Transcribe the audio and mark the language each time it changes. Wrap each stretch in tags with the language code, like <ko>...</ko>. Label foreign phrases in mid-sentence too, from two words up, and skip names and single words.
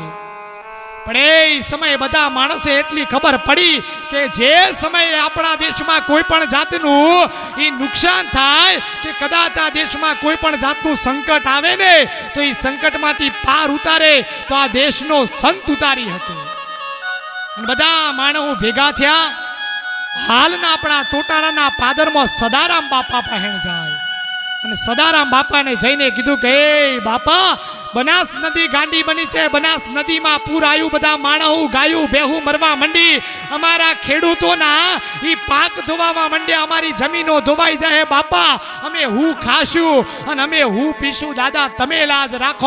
<gu>પણ એ સમય બધા માણસે એટલી ખબર પડી કે જે સમય આપણા દેશ મેં કોઈ પણ જાતનુ ઈ નુકસાન થાય કે કદાચ આ દેશ મેં કોઈ પણ જાતનુ સંકટ આવે ને તો ઈ સંકટ માંથી પાર ઉતારે તો આ દેશનો સંત ઉતારી હકે। અને બધા માણસો ભેગા થયા। હાલના અપના ટોટાળાના પાદરમાં સદારામ બાપા પહેણ જાય અને સદારામ બાપા ને જઈને કીધું કે બાપા બનાસ નદી ગાંડી બની છે, બનાસ નદી મેં પૂર આયુ, બધા માણસો ગાયો બેહૂ મરવા મંડી, અમારા ખેડૂતોના ઈ પાક ધોવાવા મંડ્યા, અમારી જમીનો ધોવાઈ જાએ બાપા, અમે હૂં ખાશુ અને અમે હૂં પીશુ, દાદા તમે લાજ રાખો।</gu>